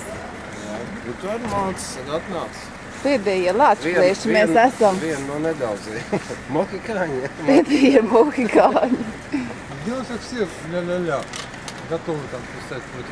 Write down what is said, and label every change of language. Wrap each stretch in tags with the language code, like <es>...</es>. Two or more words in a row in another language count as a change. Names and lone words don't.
<lv>Bet tu arī mācis, atnāc. Pēdējie lačplēši mēs esam. Vienu no nedaudziem. Mohikāņiem. Pēdējie mohikāņi.</lv> <ru>Делать все ля-ля-ля. Готовы там писать против.</ru>